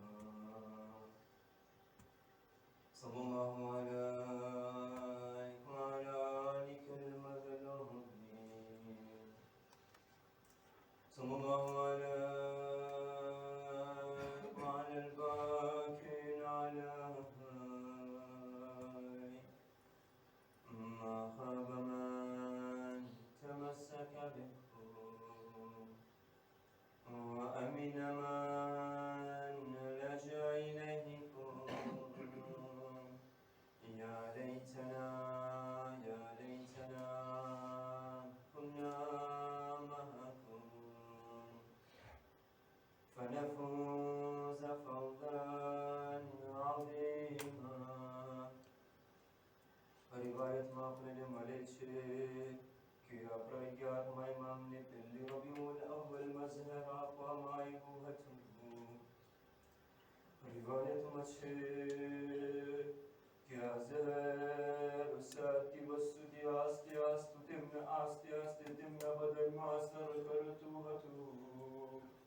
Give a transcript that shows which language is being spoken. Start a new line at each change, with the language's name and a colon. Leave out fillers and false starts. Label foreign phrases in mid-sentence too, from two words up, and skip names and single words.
Arabic: صلى الله عليه وعلى آلك المظلومين، صلى الله عليه وعلى الباقين على ما خاب من تمسك به وأمن من لجأ إليكم يا ليتنا كنا معكم فنفوز فوزا عظيما.
Gujarati: રિવાયતમાં આપણને મળે છે કે આપણા 11મા ઇમામને પહેલી રબીઉલ અવ્વલમાં ઝહર આપવામાં આવ્યું હતું. રિવાયતમાં છે કે આ ઝહર 7 દિવસ સુધી આસ્તે આસ્તે તેમના બદનમાં અસર કરતું હતું.